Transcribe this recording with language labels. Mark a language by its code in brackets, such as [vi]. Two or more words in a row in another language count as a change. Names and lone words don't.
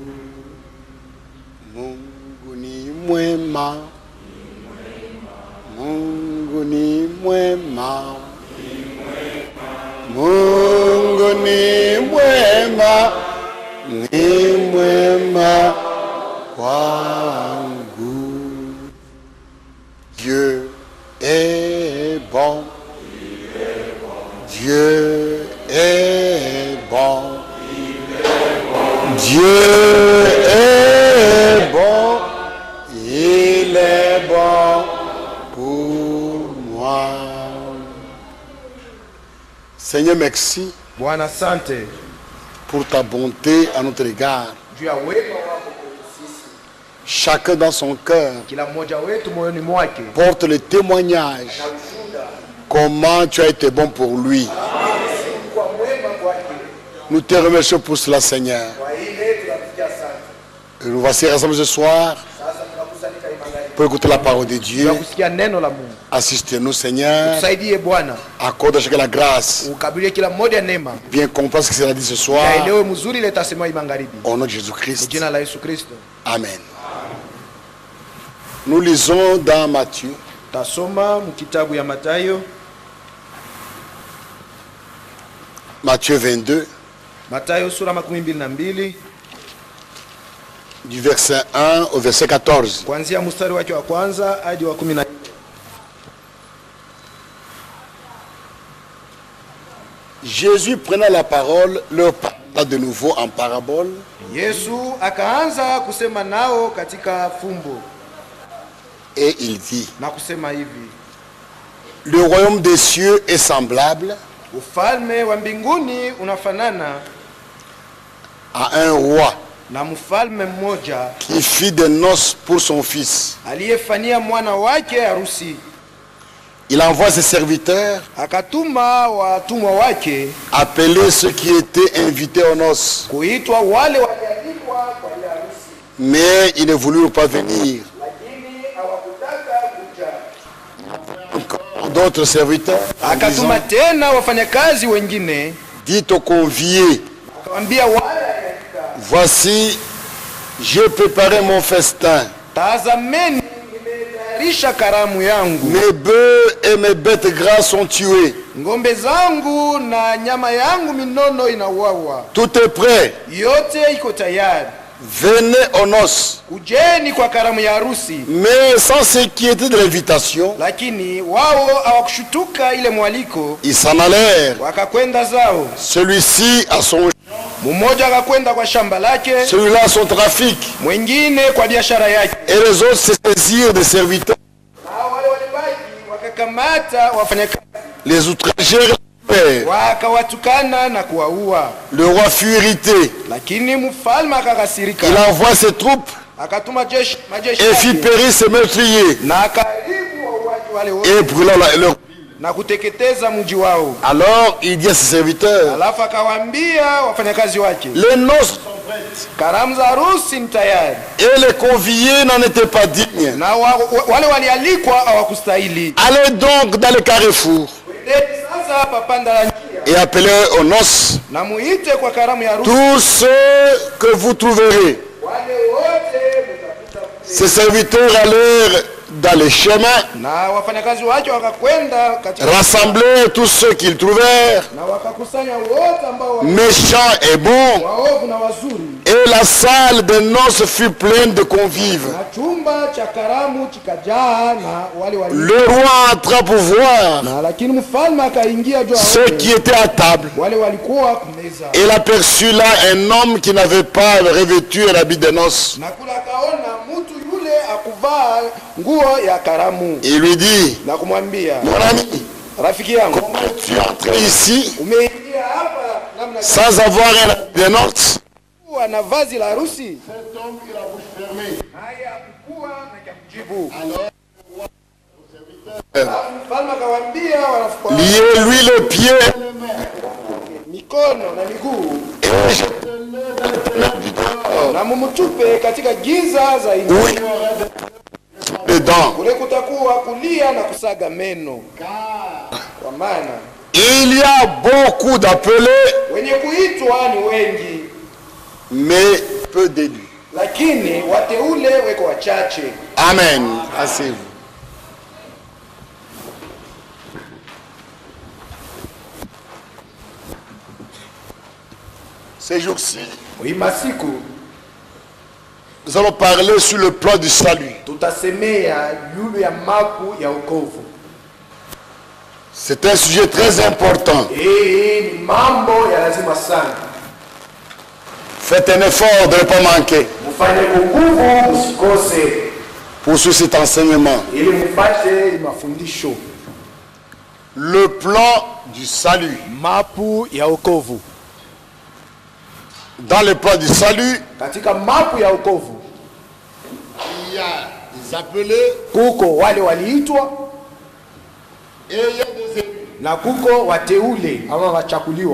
[sw] Mungu ni mwema. Mungu ni mwema. Mungu ni mwema. Ni mwema kwangu. [fr] Dieu est bon. Dieu est bon. Dieu est bon. Il est bon pour moi. Seigneur, merci [sw] Bwana asante [fr] pour ta bonté à notre égard. [sw] juu ya wema wako kwetu sisi. [fr] Chacun dans son cœur [sw] Kila mmoja wetu moyoni mwake [fr] porte le témoignage [sw] na ushuhuda [fr] comment tu as été bon pour lui. [sw] kwa mwema kwake. [fr] Nous te remercions pour cela, Seigneur. [sw] Kwa ile tunafikia asante. [fr] Et nous voici rassemblés ce soir [sw] Sasa tunakusanyika hii magharibi. [fr] pour écouter la parole de Dieu. [sw] Tunakusikia neno la Mungu. [fr] Assistez-nous, Seigneur. [sw] Tusaidie Bwana. [fr] Accorde à chacun la grâce. [sw] Ukabilie kila mmoja neema. [fr] Bien comprendre ce qui sera dit ce soir. [sw] Yaelewe mzuri ile itasemwa hii magharibi. [fr] Au nom de Jésus-Christ. [sw] Jina la Yesu Kristo. Amen. [fr] Nous lisons dans Matthieu, [sw] Tasoma mkitabu ya Mathayo, [fr] Matthieu 22, [sw] Mathayo sura 22 [fr] du verset 1 au verset 14. [sw] kuanzia mstari wake wa kwanza hadi wa 14. [fr] Jésus prenant la parole, leur parla de nouveau en parabole. [sw] Yesu akaanza kusema nao katika fumbo [fr] Et il dit, [sw] na kusema hivi: [fr] le royaume des cieux est semblable [sw] ufalme wa mbinguni unafanana [fr] à un roi [sw] na mfalme mmoja [fr] qui fit des noces pour son fils. [sw] aliyefanyia mwana wake harusi. [fr] Il envoie ses serviteurs [sw] Akatuma watumwa wake [fr] appeler ceux qui étaient invités aux noces. [sw] kuitwa wale walialikwa kwa ile harusi, [fr] Mais ils ne voulurent pas venir. [sw] lakini hawakutaka kuja. [fr] Encore d'autres serviteurs en [sw] Akatuma [fr] disant, [sw] tena wafanyakazi wengine, [fr] dites aux conviés, [sw] akawaambia wale walialika, [fr] voici, j'ai préparé mon festin. [sw] tazameni, nimetayarisha karamu yangu, [fr] Mes bœufs et mes bêtes grasses sont tués. [sw] ng'ombe zangu na nyama yangu minono inauawa, [fr] Tout est prêt. [sw] yote iko tayari, [fr] Venez aux noces. [sw] kujeni kwa karamu ya harusi. [fr] Mais sans s'inquiéter de l'invitation, [sw] Lakini wao hawakushutuka ile mwaliko, [fr] ils s'en allèrent. [sw] wakakwenda zao, [fr] Celui-ci à son champ [sw] Mmoja akakwenda kwa shamba lake, [fr] celui-là son trafic, [sw] mwingine kwa biashara yake, [fr] et les autres se saisirent des serviteurs, [sw] na wale walibaki wakakamata wafanyakazi, [fr] les outragèrent, [sw] wakawatukana na kuwaua. [fr] le roi fut irrité, [sw] Lakini mfalme akakasirika, [fr] il envoie ses troupes [sw] akatuma majeshi [fr] et fit [sw] yake, [fr] périr ses meurtriers [sw] na akaharibu wauaji wale wote [fr] et brûla leur. [sw] na kuteketeza mji wao. [fr] Alors il dit à ses serviteurs, [sw] Alafu akawaambia wafanyakazi wake, [fr] les noces [sw] karamu za harusi ni tayari, [fr] et les conviés n'en étaient pas dignes. [sw] na wale walialikwa hawakustahili. [fr] Allez donc dans les carrefours [sw] Endeni sasa hapa panda la njia, [fr] et appelez aux noces [sw] na muite kwa karamu ya harusi [fr] tous ceux que vous trouverez. [sw] wale wote mtapita. [fr] Ses serviteurs allèrent dans les chemins, [sw] Na wafanyakazi wake wakakwenda katika [fr] rassembler tous ceux qu'ils trouvèrent, [sw] na wakakusanya wote ambao [fr] méchants et bons, [sw] waovu na wazuri, [fr] et la salle des noces fut pleine de convives. [sw] na chumba cha karamu kikajaa na wale wali. [fr] Le roi entra pour voir [sw] Na lakini mfalme akaingia juu [fr] ceux qui étaient à table. [sw] wale walikuwa kumeza, [fr] Il aperçut là un homme qui n'avait pas revêtu un habit de noces. [sw] na kula akaona mtu yule akuvaa nguo ya karamu, [fr] Il lui dit, [sw] na kumwambia, [fr] mon ami, [sw] rafiki yangu, [fr] comment tu es entré ici [sw] umeingia hapa namna gani [fr] sans avoir un habit de noces? [sw] kuwa na vazi la harusi? Naye hakukuwa na cha kujibu. Alafu mfalme akawaambia wanafunzi wake, [fr] Liez-lui les pieds [sw] mikono na miguu na mumtupe katika giza za nje. [fr] oui, dedans. [sw] Kule kutakuwa kulia na kusaga meno, kwa maana [fr] Il y a beaucoup d'appelés, [sw] wenye kuitwa ni wengi, [fr] mais peu d'élus. [sw] lakini wateule weko wachache. [fr] Amen. Asseyez-vous. Ces jours-ci, [sw] Hii masiku [fr] nous allons parler sur le plan du salut. [sw] tutasemea juu ya mapu ya wokovu. [fr] C'est un sujet très important. [sw] Hii ni mambo ya lazima sana. [fr] Faites un effort de ne pas manquer [sw] Mfanye nguvu, msikose, [fr] pour suivre cet enseignement. [sw] ili mpate mafundisho. [fr] Le plan du salut. [sw] Mapu ya wokovu. [fr] Dans le plan du salut, [sw] Katika mapu ya wokovu [fr] il y a des appelés [sw] kuko wale waliitwa [fr] et il y a des élus. [sw] na kuko wateule ama wachakuliwa.